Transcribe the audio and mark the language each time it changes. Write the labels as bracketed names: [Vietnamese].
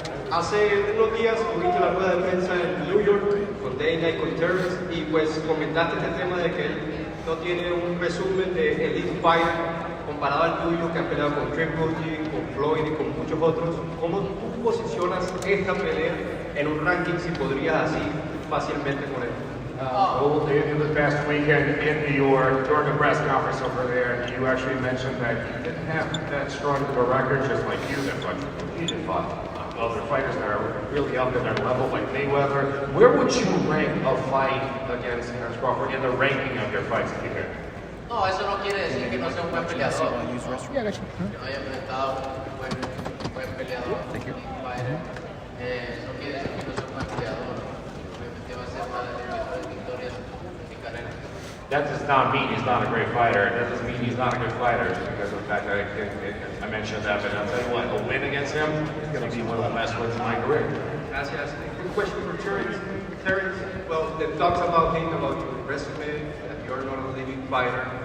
[Spanish] Hace unos días tuviste la rueda de prensa en New York con Dana y con Terence y pues comentaste este tema de que él no tiene un resumen de Elite Fighter comparado al tuyo que ha peleado con Triple G, con Floyd y con muchos otros. ¿Cómo tú posicionas esta pelea en un ranking si podrías así fácilmente con él? [English] Well, in the past weekend in New York, during the press conference over there, you actually mentioned that you didn't have that strong of a record, just like you did, but you did fought other fighters that are really up in their level, like Mayweather. Where would you rank a fight against Terence Crawford in the ranking of your fights if you could? [Spanish] No, eso no quiere decir que no sea un buen peleador. Que no haya enfrentado un buen peleador, fighter. No quiere decir que no sea un buen peleador. Obviamente va a ser una de las mejores victorias de mi carrera. [English] That does not mean he's not a great fighter. That doesn't mean he's not a good fighter just because of the fact that I mentioned that. But I'll tell you what, a win against him is going to be one of the best wins in my career. [Spanish] Gracias. [English] Good question for Terence. Terence, well, the talks about him, about your resume, that you're not a living fighter.